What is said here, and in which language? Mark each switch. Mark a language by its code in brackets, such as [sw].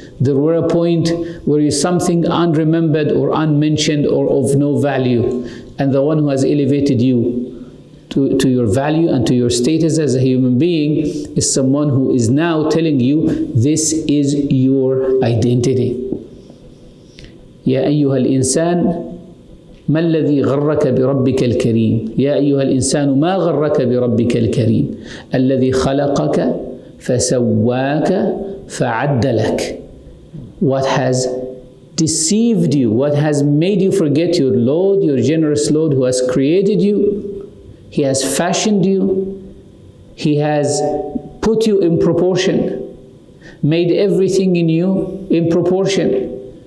[en] There were a point where you something unremembered or unmentioned or of no value. And the one who has elevated you to your value and to your status as a human being is someone who is now telling you this is your identity. [ar] يا أيها الإنسان ما الذي غرك بربك الكريم يا أيها الإنسان ما غرك بربك الكريم الذي خلقك فسواك فعدلك. [en] What has deceived you, what has made you forget your Lord, your generous Lord who has created you? He has fashioned you, He has put you in proportion, made everything in you in proportion.